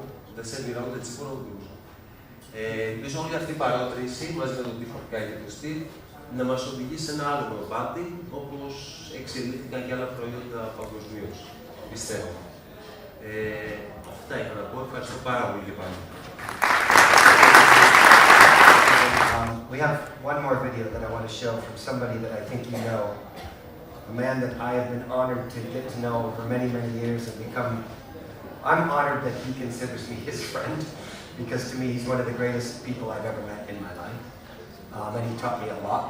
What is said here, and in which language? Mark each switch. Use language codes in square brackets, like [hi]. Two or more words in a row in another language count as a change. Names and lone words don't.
[el] Δεν σε μοιράζονται τσίπουρο ούτε ούζο. Ελπίζω όλη αυτή η παρότριση μαζί με τον τύπο και τον Στίβ να μας οδηγήσει σε ένα άλλο προβάτι, όπως εξελίχθηκαν και άλλα προϊόντα παγκοσμίως. Πιστεύω. Αυτά είχα να πω. Ευχαριστώ πάρα πολύ και πάλι. [en] We have one more video that I want to show from somebody that I think you know, a man that I have been honored to get to know for many, many years and become. I'm honored that he considers me his friend, because to me he's one of the greatest people I've ever met in my life, and he taught me a lot.